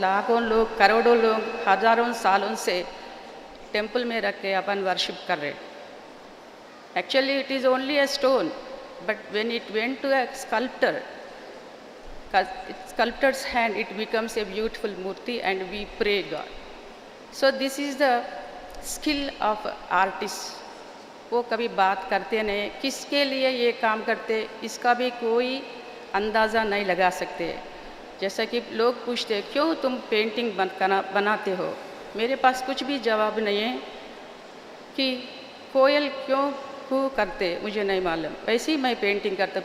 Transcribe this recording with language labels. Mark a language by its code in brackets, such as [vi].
[hi] लाखों लोग, करोड़ों लोग हजारों सालों से टेम्पल में रख के अपन वर्शिप कर रहे। [en] Actually it is only a stone, but when it went to a sculptor, sculptor's hand, it becomes a beautiful murti and we pray God. So this is the skill of artist. [hi] वो कभी बात करते नहीं, किसके लिए ये काम करते इसका भी कोई अंदाज़ा नहीं लगा सकते। जैसा कि लोग पूछते क्यों तुम पेंटिंग बनाते हो, मेरे पास कुछ भी जवाब नहीं है। कि कोयल क्यों करते मुझे नहीं मालूम, ऐसे ही मैं पेंटिंग करता।